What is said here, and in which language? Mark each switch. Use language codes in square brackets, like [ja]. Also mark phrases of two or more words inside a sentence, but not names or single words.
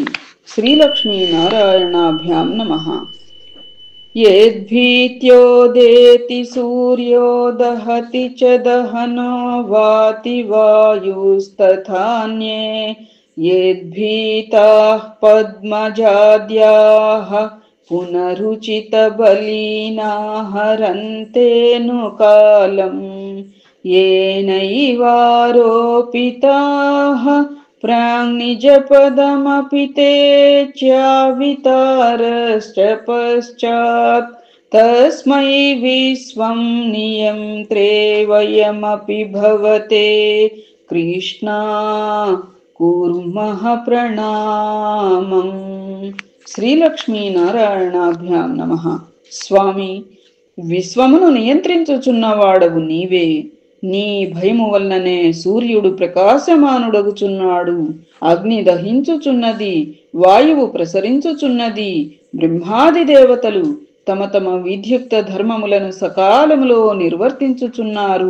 [sa] శ్రీలక్ష్మీ నారాయణాభ్యాం నమః. యద్భీత్యోదేతి సూర్యో దహతి చ దహనో వాతి వాయుస్తథాన్యే యద్భీతాః పద్మజాద్యాః పునరుచిత బలీనా హరంతేను కాలం येनैवारोपिताः प्राङ्निजपदमपि ते च्यावितारश्च पश्चात् तस्मै विश्वं नियन्त्रे वयमपि भवते कृष्णा कुर्मः ప్రణామం. శ్రీలక్ష్మీ నారాయణాభ్యాం నమః. [te] స్వామి, విశ్వమును నియంత్రించుచున్నవాడవు నీవే. నీ భయము వలననే సూర్యుడు ప్రకాశమానుడగుచున్నాడు, అగ్ని దహించుచున్నది, వాయువు ప్రసరించుచున్నది, బ్రహ్మాది దేవతలు తమ తమ విద్యుక్త ధర్మములను సకాలములో నిర్వర్తించుచున్నారు.